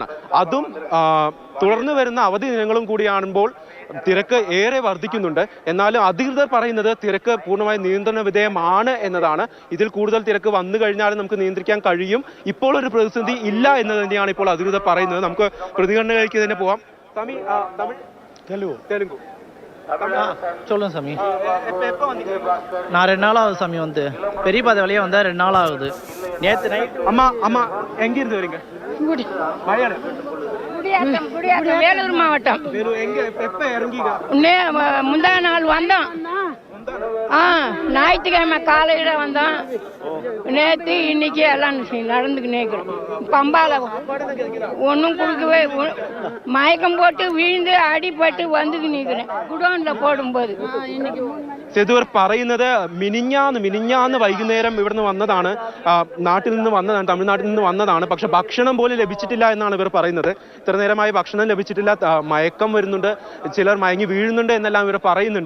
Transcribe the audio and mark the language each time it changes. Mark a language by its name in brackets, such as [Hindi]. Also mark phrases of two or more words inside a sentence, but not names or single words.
[Malayalam] അതും തുടർന്ന് വരുന്ന അവധി ദിനങ്ങളും കൂടിയാകുമ്പോൾ തിരക്ക് ഏറെ വർദ്ധിക്കുന്നുണ്ട്. എന്നാലും അധികൃതർ പറയുന്നത് തിരക്ക് പൂർണ്ണമായി നിയന്ത്രണ വിധേയമാണ് എന്നതാണ്. ഇതിൽ കൂടുതൽ തിരക്ക് വന്നു കഴിഞ്ഞാലും നമുക്ക് നിയന്ത്രിക്കാൻ കഴിയും. ഇപ്പോൾ ഒരു പ്രതിസന്ധി ഇല്ല എന്ന് തന്നെയാണ് ഇപ്പോൾ അധികൃതർ പറയുന്നത്. നമുക്ക് പ്രതികരണങ്ങളിലേക്ക് തന്നെ പോവാം. തെലുങ്കു [Tamil] சொல்லுங்க சாமி. நான் 2 நாள் ஆகுது சாமி வந்து. பெரிய பாதை வழியா வந்தா 2 நாள் ஆகுது. நேற்று நைட் அம்மா எங்க இருந்து வரீங்க? வேலூர் மாவட்டம். எப்ப இறங்கிங்க? முந்தா நாள் வந்தோம். ஞாயிற்றுக்கிழமை காலையில் வந்தோம். நேற்று இன்னைக்கு எல்லாம் நடந்துக்கினே இருக்கிறோம். பம்பால ஒன்றும் கொடுக்கவே மயக்கம் போட்டு விழுந்து அடிபட்டு வந்துக்கு நிற்கிறேன் குடோனில் போடும்போது. [Malayalam] സേതുവർ പറയുന്നത് മിനിഞ്ഞാന്ന് വൈകുന്നേരം ഇവിടുന്ന് വന്നതാണ്, നാട്ടിൽ നിന്ന് വന്നതാണ്, തമിഴ്നാട്ടിൽ നിന്ന് വന്നതാണ്. പക്ഷെ ഭക്ഷണം പോലും ലഭിച്ചിട്ടില്ല എന്നാണ് ഇവർ പറയുന്നത്. ഇത്ര നേരമായി ഭക്ഷണം ലഭിച്ചിട്ടില്ല, മയക്കം വരുന്നുണ്ട്, ചിലർ മയങ്ങി വീഴുന്നുണ്ട് എന്നെല്ലാം ഇവർ പറയുന്നുണ്ട്.